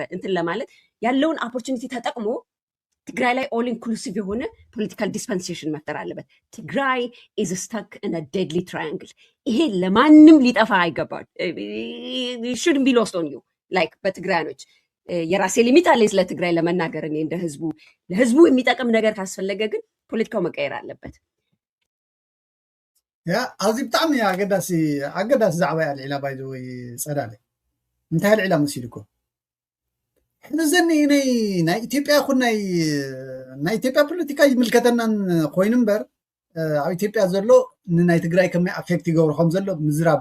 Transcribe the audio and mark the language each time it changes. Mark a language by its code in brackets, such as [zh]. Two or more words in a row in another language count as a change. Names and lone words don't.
[am] እንትን ለማለት ያለውን ኦፖርቹኒቲ ተጠቅሞ ትግራይ ላይ [en] all inclusive [am] የሆነ [en] political dispensation [am] መፍጠር አለበት። [en] Tigray is stuck in a deadly triangle። [am] ይሄ ለማንም ሊጠፋ አይገባል። [en] shouldn't be lost on you like [am] በትግራያኖች የራሴ ሊሚት አለኝ ስለ ትግራይ ለመናገር። እኔ እንደ ለህዝቡ የሚጠቅም ነገር ካስፈለገ ግን ፖለቲካው መቀየር አለበት። [ti] ኣብዚ ብጣዕሚ ኣገዳሲ ዛዕባ እያ ልዒላ ባይዘ ወይ ፀዳለ እንታይ ልዒላ መሲልኩም ሕዘኒ ናይ ኢትዮጵያ ይኹን ናይ ኢትዮጵያ ፖለቲካ ይምልከተናን ኮይኑ እምበር ኣብ ኢትዮጵያ ዘሎ ንናይ ትግራይ ከመይ ኣፌክት ይገብሮ ከም ዘሎ ምዝራብ